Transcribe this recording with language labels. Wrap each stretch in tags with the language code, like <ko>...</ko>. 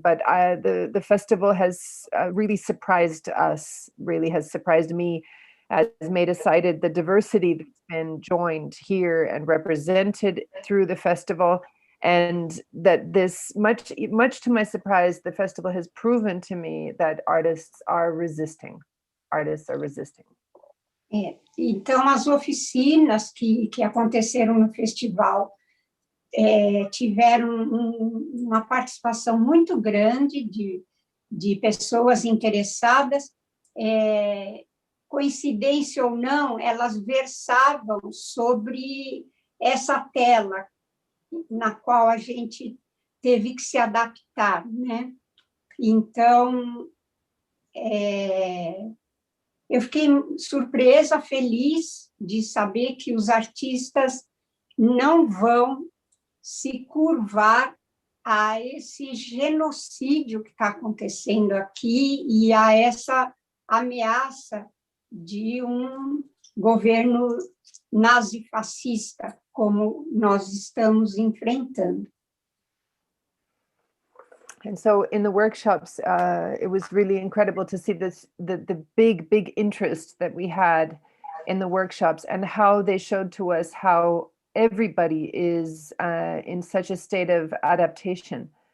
<en>But the festival has really surprised us, really has surprised me, as Maida cited, the diversity that's been joined here and represented through the festival, and that this, much to my surprise, the festival has proven to me that artists are resisting. Artists are resisting.</en> <pt>Então, as oficinas que aconteceram no festival tiveram uma participação muito grande de pessoas interessadas. Coincidência ou não, elas versavam sobre essa tela na qual a gente teve que se adaptar, né? Então, eu fiquei surpresa, feliz de saber que os artistas não vão se curvar a esse genocídio que está acontecendo aqui e a essa ameaça de um governo nazifascista, como nós estamos enfrentando.</pt> <en>And so in the workshops, it was really incredible to see the big interest that we had in the workshops, and how they showed to us how everybody is in such a state of adaptation.</en>